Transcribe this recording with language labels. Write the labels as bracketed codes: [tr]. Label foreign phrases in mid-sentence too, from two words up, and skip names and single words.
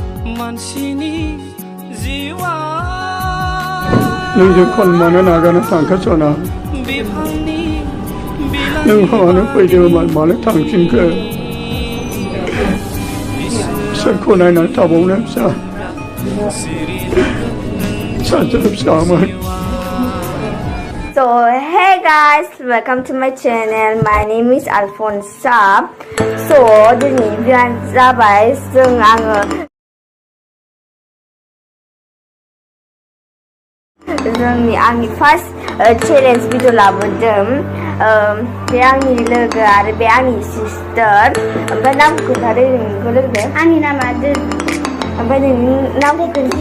[brx] नोंजों खनमानो नागारनो थांखास'ना नों मानो फैदोंमोन मानो थांफिनखो सोरखौ नायनानै थाबावनो फिसा सानसेल' फिसामोन. [en] So hey guys, welcome to my channel. My name is Alfonsa. [brx] So दिनै बिराद जाबाय आङो आंनि [en] first challenge video [brx] लाबोदों. बे आंनि लोगो आरो बे आंनि सिस्टार. ओमफ्राय नामखौ खोन्थादो नोंखौ लोगो. आंनि नामा ओमफ्राय नोंनि नामखौ खोन्थि.